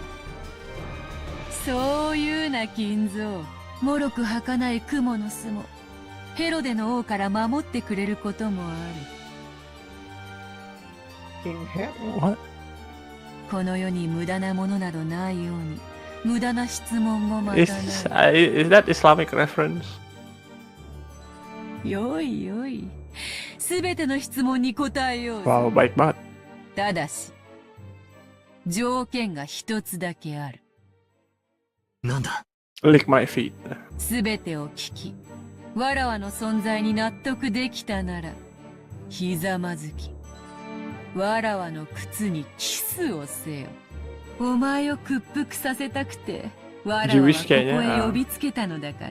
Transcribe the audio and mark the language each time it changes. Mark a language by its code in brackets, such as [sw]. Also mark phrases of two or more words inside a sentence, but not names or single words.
[ja] そういうな金蔵。もろく儚い雲の巣もヘロデの王から守ってくれることもある。 [en] King Head? [ja] この世に無駄なものなどないように、無駄な質問もまた Is ない。 [en] is that Islamic reference? [ja] よいよい。すべての質問に答えようぜ。 [id] Wow, baik banget. [ja] ただし、条件が一つだけある。なんだ。 [en] Lick my feet. [ja] すべてを聞き、わらわの存在に納得できたなら、ひざまずき、わらわの靴にキスをせよ。お前を屈服させたくて、わらわはここへ呼びつけたのだから。